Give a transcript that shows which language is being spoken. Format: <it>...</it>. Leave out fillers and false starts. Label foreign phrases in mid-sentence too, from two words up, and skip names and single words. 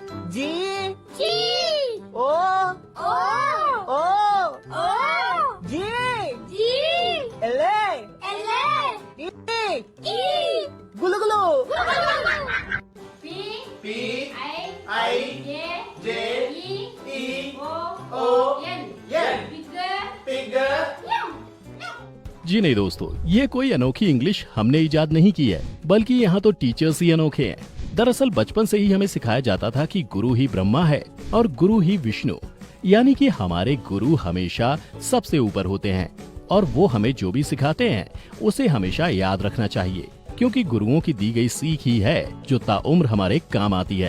<hi>जी जी ओ ओ ओ ओ जी जी एले एल ई ई गुलु गुलु पी पी आई जे जे ई ओ एन एन फिगर जी नहीं दोस्तों, ये कोई अनोखी इंग्लिश हमने इजाद नहीं की है, बल्कि यहाँ तो टीचर्स ही अनोखे हैं। दरअसल बचपन से ही हमें सिखाया जाता था कि गुरु ही ब्रह्मा है और गुरु ही विष्णु, यानी कि हमारे गुरु हमेशा सबसे ऊपर होते हैं और वो हमें जो भी सिखाते हैं उसे हमेशा याद रखना चाहिए, क्योंकि गुरुओं की दी गई सीख ही है जो ताउम्र हमारे काम आती है।</hi>